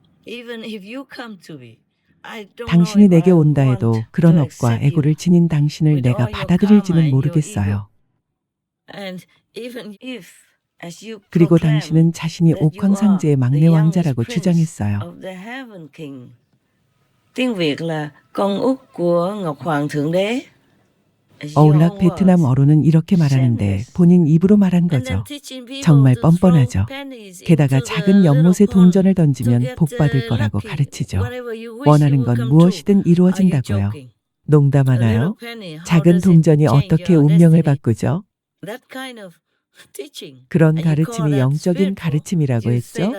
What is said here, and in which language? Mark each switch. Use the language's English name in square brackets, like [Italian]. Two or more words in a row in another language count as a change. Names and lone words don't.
[Korean] 당신이 내게 온다 해도 그런 업과 애고를 지닌 당신을 내가 받아들일지는 모르겠어요. 그리고 당신은 자신이 옥황상제의 막내 왕자라고 주장했어요. [Vietnamese] Tiếng Việt là con út của Ngọc Hoàng Thượng Đế. [Korean] 어울락 베트남 어로는 이렇게 말하는데 본인 입으로 말한 거죠. 정말 뻔뻔하죠. 게다가 작은 연못에 동전을 던지면 복 받을 거라고 가르치죠. 원하는 건 무엇이든 이루어진다고요. 농담하나요? 작은 동전이 어떻게 운명을 바꾸죠? 그런 가르침이 영적인 가르침이라고 했죠?